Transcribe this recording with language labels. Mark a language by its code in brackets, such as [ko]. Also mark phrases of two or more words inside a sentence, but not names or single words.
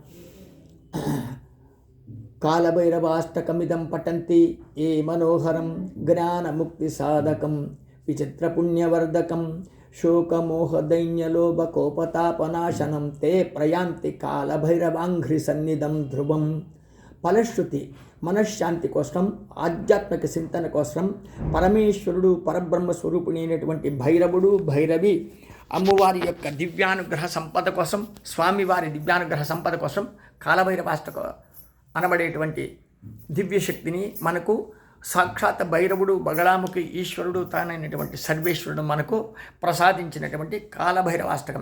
[sa] कालभैरवाष्टकमिदं पठन्ति ये मनोहरं ज्ञानमुक्तिसाधकं विचित्रपुण्यवर्धकं शोकमोहदैन्यलोभकोपतापनाशनं ते प्रयान्ति कालभैरवाङ्घ्रिसन्निधं ध्रुवं. [te] ఫలశ్రుతి మనశ్శాంతి కోసం, ఆధ్యాత్మిక చింతన కోసం పరమేశ్వరుడు పరబ్రహ్మ స్వరూపిణి అయినటువంటి భైరవుడు భైరవి అమ్మవారి యొక్క దివ్యానుగ్రహ సంపద కోసం, స్వామివారి దివ్యానుగ్రహ సంపద కోసం కాలభైరవాష్టక అనబడేటువంటి దివ్యశక్తిని మనకు సాక్షాత్ భైరవుడు బగళాముఖి ఈశ్వరుడు తానైనటువంటి సర్వేశ్వరుడు మనకు ప్రసాదించినటువంటి కాలభైరవాష్టకం.